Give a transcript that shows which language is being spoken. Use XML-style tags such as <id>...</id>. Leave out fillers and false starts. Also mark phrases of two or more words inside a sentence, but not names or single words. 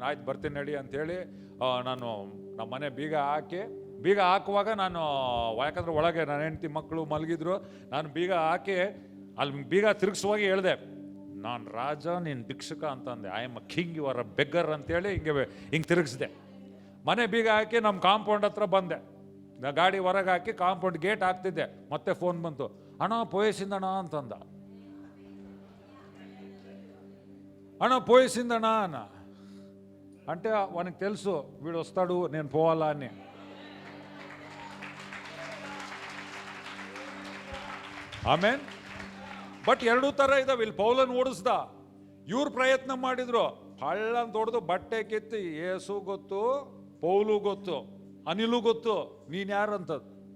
<kn>ಆಯ್ತು ಬರ್ತೀನಿ ನಡಿ ಅಂಥೇಳಿ ನಾನು ನಮ್ಮ ಮನೆ ಬೀಗ ಹಾಕುವಾಗ ನಾನು, ಯಾಕಂದ್ರೆ ಒಳಗೆ ನನ್ನ ಹೆಂಡತಿ ಮಕ್ಕಳು ಮಲಗಿದ್ರು, ನಾನು ಬೀಗ ಹಾಕಿ ಅಲ್ಲಿ ಬೀಗ ತಿರುಗಿಸುವಾಗ ಹೇಳ್ದೆ, ನಾನು ರಾಜ, ನೀನು ಭಿಕ್ಷುಕ ಅಂತಂದೆ.</kn> <en>I am a king, you are a beggar</en> <kn>ಅಂತೇಳಿ ಹಿಂಗೆ ತಿರುಗಿಸ್ದೆ. ಮನೆ ಬೀಗ ಹಾಕಿ ನಮ್ಮ ಕಾಂಪೌಂಡ್ ಹತ್ರ ಬಂದೆ. ಗಾಡಿ ಹೊರಗೆ ಹಾಕಿ ಕಾಂಪೌಂಡ್ ಗೇಟ್ ಹಾಕ್ತಿದ್ದೆ. ಮತ್ತೆ ಫೋನ್ ಬಂತು,</kn> <te>అన్న పోయేసిందన్నా</te> <kn>ಅಂತಂದ.</kn> <te>అన్న పోయేసిందన్నా అన్న అంటే వానికి తెలుసు వీడు వస్తాడు నేను పోవాలా అని.</te> <kn>ಆಮೇನ್. ಬಟ್ ಎರಡೂ ಥರ ಇದಾವೆ. ಇಲ್ಲಿ ಪೌಲನ್ ಓಡಿಸ್ದ, ಇವ್ರು ಪ್ರಯತ್ನ ಮಾಡಿದ್ರು, ಹಳ್ಳನ ತೊಡೆದು ಬಟ್ಟೆ ಕಿತ್ತಿ, ಏಸು ಗೊತ್ತು, ಪೌಲು ಗೊತ್ತು, ಅನಿಲು ಗೊತ್ತು, ನೀನು ಯಾರಂತದ್ದು.</kn>